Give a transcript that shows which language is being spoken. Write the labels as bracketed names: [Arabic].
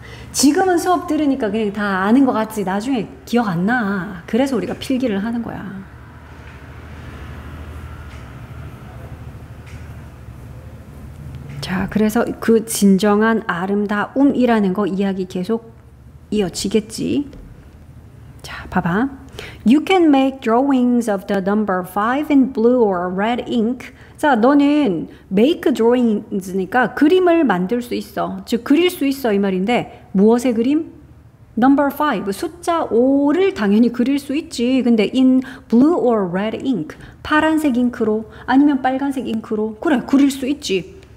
[Korean] 지금은 수업 들으니까 그냥 다 아는 것 같지 나중에 기억 안 나. 그래서 우리가 필기를 하는 거야. 자, 그래서 그 진정한 아름다움이라는 거 이야기 계속 이어지겠지. 자, 봐봐. [English] You can make drawings of the number 5 in blue or red ink. [Korean] 자, 너는 make drawings니까 그림을 만들 수 있어. 즉, 그릴 수 있어 이 말인데 무엇의 그림? number 5, 숫자 5를 당연히 그릴 수 있지. 근데 [English] in blue or red ink, [Korean] 파란색 잉크로 아니면 빨간색 잉크로 그래, 그릴 수 있지.